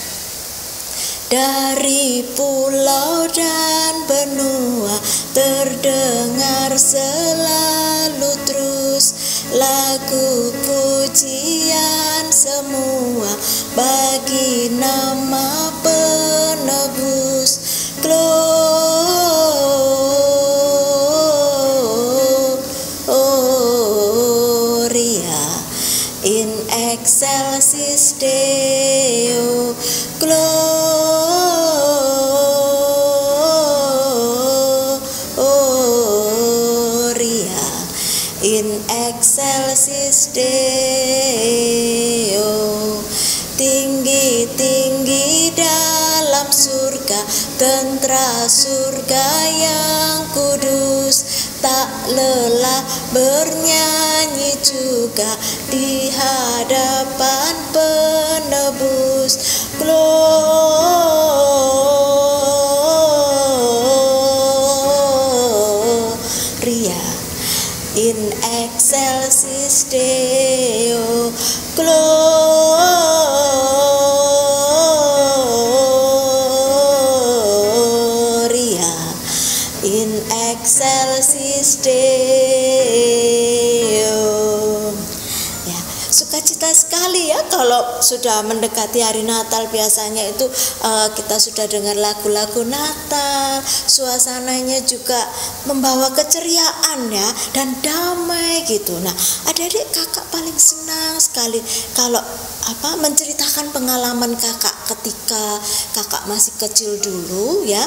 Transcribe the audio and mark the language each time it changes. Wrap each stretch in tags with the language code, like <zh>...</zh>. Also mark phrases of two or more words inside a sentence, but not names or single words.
<id>Dari pulau dan benua terdengar selalu terus lagu pujian semua bagi nama penebus.</id> <la>Gloria in excelsis Deo. In excelsis Deo.</la> <id>Tinggi-tinggi dalam surga, tentara surga yang kudus, tak lelah bernyanyi juga di hadapan penebus.</id> <la>Gloria in excelsis Deo. Gloria in excelsis Deo.</la> <id>Ya, sukacita sekali ya kalau sudah mendekati hari Natal. Biasanya itu kita sudah dengar lagu-lagu Natal, suasananya juga membawa keceriaan ya dan damai gitu. Nah, adik-adik, kakak paling senang sekali kalau menceritakan pengalaman kakak ketika kakak masih kecil dulu ya.</id>